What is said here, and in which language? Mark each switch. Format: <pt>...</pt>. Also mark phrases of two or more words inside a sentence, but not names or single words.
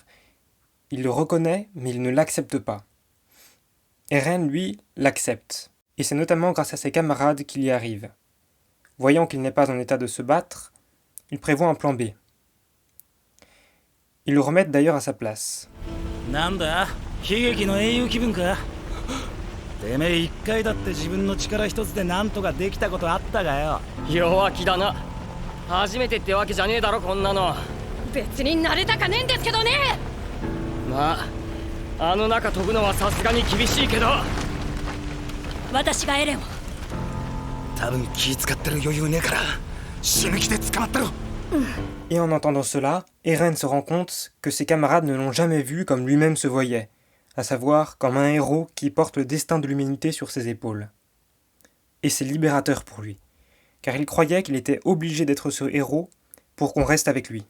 <fr>Il le reconnaît, mais il ne l'accepte pas. Eren, lui, l'accepte. Et c'est notamment grâce à ses camarades qu'il y arrive. Voyant qu'il n'est pas en état de se battre, il prévoit un plan B. Ils le remettent d'ailleurs à sa place.</fr> <ja>なんだ悲劇の英雄気分かてめえ一回だって自分の力一つでなんとかできたことあったがよ弱気だな。初めてってわけじゃねえだろこんなの。別に慣れたかねえんですけどね。まああの中飛ぶのはさすがに厳しいけど。私がエレンを。多分気使ってる余裕ねえから死ぬ気で捕まったろ</ja> <fr>Et en entendant cela, Eren se rend compte que ses camarades ne l'ont jamais vu comme lui-même se voyait, à savoir comme un héros qui porte le destin de l'humanité sur ses épaules. Et c'est libérateur pour lui, car il croyait qu'il était obligé d'être ce héros pour qu'on reste avec lui.</fr>